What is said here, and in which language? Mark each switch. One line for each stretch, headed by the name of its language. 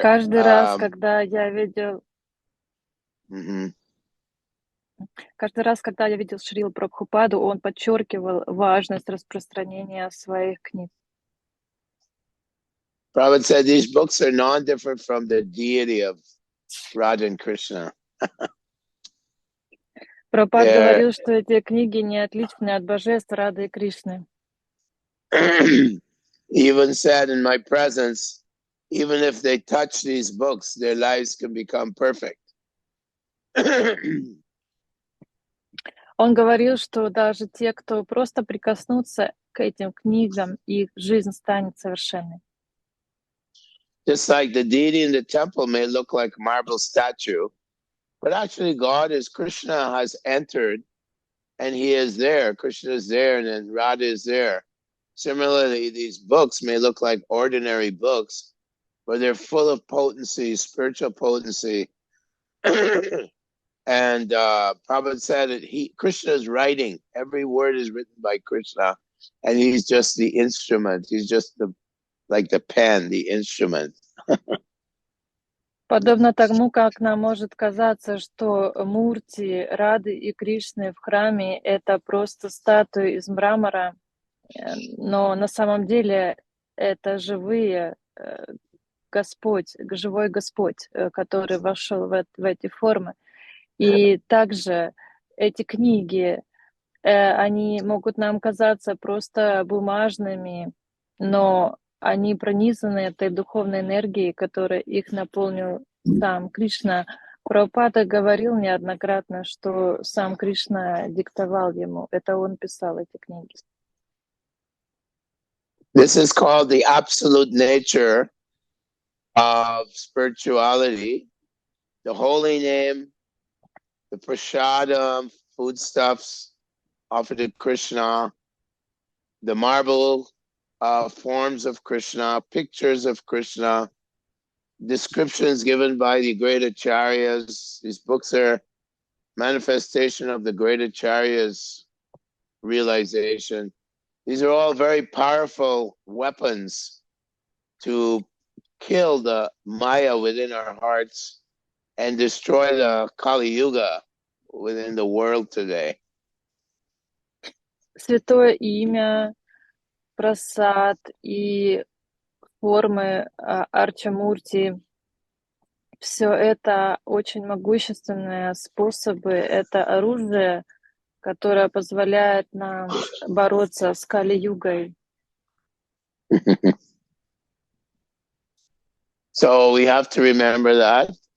Russian: Каждый раз, когда я видел... Каждый раз, когда я видел Шрилу Прабхупаду, он подчеркивал важность распространения своих книг.
English: Prabhupada said these books are non-different from the deity of Radha and Krishna.
Russian: Прабхупад говорил, что эти книги не отличны от божеств Рады и Кришны.
English: He even said in my presence, even if they touch these books, their lives can become perfect.
Russian: Он говорил, что даже те, кто просто прикоснутся к этим книгам, их жизнь станет совершенной.
English: Just like the deity in the temple may look like a marble statue, but actually God is Krishna has entered and he is there. Krishna is there and then Radha is there. Similarly, these books may look like ordinary books, but they're full of potency, spiritual potency. And Prabhupada said that Krishna is writing. Every word is written by Krishna, and he's just the instrument. He's just like the pen, the instrument.
Russian: Подобно тому, как нам может казаться, что Мурти, Рады и Кришны в храме — это просто статуи из мрамора, но на самом деле это живой Господь, который вошел в эти формы. И также эти книги, они могут нам казаться просто бумажными, но они пронизаны этой духовной энергией, которая их наполнил сам Кришна. Прабхупада говорил неоднократно, что сам Кришна диктовал ему. Это он писал эти книги.
English: This is called the absolute nature of spirituality, the holy name, the prasadam, foodstuffs offered to Krishna, the marble forms of Krishna, pictures of Krishna, descriptions given by the great acharyas. These books are manifestation of the great acharyas' realization. These are all very powerful weapons to kill the Maya within our hearts and destroy the Kali Yuga within the world today.
Russian: Святое имя, прасад и формы Арчамурти, все это очень могущественные способы, это оружие, которое позволяет нам бороться с Кали-югой.
English: So we have to remember that.